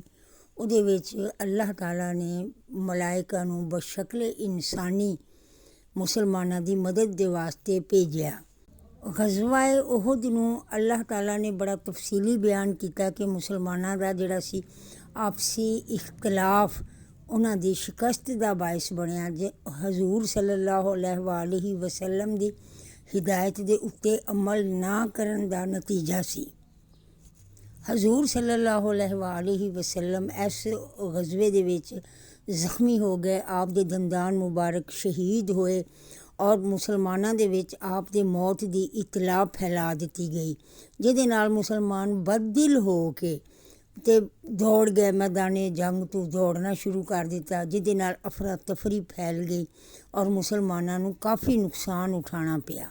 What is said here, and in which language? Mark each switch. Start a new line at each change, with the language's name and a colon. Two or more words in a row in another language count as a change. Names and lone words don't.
Punjabi: ਉਹਦੇ ਵਿੱਚ ਅੱਲਾਹ ਤਾਲਾ ਨੇ ਮਲਾਇਕਾ ਨੂੰ ਬਸ਼ਕਲ ਇਨਸਾਨੀ ਮੁਸਲਮਾਨਾਂ ਦੀ ਮਦਦ ਦੇ ਵਾਸਤੇ ਭੇਜਿਆ। ਗਜ਼ਵਾ ਉਹਦ ਨੂੰ ਅੱਲਾਹ ਤਾਲਾ ਨੇ ਬੜਾ ਤਫਸੀਲੀ ਬਿਆਨ ਕੀਤਾ ਕਿ ਮੁਸਲਮਾਨਾਂ ਦਾ ਜਿਹੜਾ ਸੀ ਆਪਸੀ ਇਖਤਲਾਫ ਉਹਨਾਂ ਦੀ ਸ਼ਿਕਸਤ ਦਾ ਬਾਇਸ ਬਣਿਆ। ਜੇ ਹਜ਼ੂਰ
Arabic: صلى الله عليه وسلم
Punjabi: ਦੀ ਹਿਦਾਇਤ ਦੇ ਉੱਤੇ ਅਮਲ ਨਾ ਕਰਨ ਦਾ ਨਤੀਜਾ ਸੀ। ਹਜ਼ੂਰ
Arabic: صلى الله عليه وسلم
Punjabi: ਇਸ ਗਜ਼ਵੇ ਦੇ ਵਿੱਚ ਜ਼ਖਮੀ ਹੋ ਗਏ। ਆਪ ਦੇ ਦੰਦਾਨ ਮੁਬਾਰਕ ਸ਼ਹੀਦ ਹੋਏ ਔਰ ਮੁਸਲਮਾਨਾਂ ਦੇ ਵਿੱਚ ਆਪ ਦੇ ਮੌਤ ਦੀ ਇਤਲਾਹ ਫੈਲਾ ਦਿੱਤੀ ਗਈ, ਜਿਹਦੇ ਨਾਲ ਮੁਸਲਮਾਨ ਬਦਦਿਲ ਹੋ ਕੇ ਅਤੇ ਦੌੜ ਗਏ, ਮੈਦਾਨੇ ਜੰਗ ਤੋਂ ਦੌੜਨਾ ਸ਼ੁਰੂ ਕਰ ਦਿੱਤਾ, ਜਿਹਦੇ ਨਾਲ ਅਫਰਾ ਤਫਰੀ ਫੈਲ ਗਈ ਔਰ ਮੁਸਲਮਾਨਾਂ ਨੂੰ ਕਾਫੀ ਨੁਕਸਾਨ ਉਠਾਉਣਾ ਪਿਆ।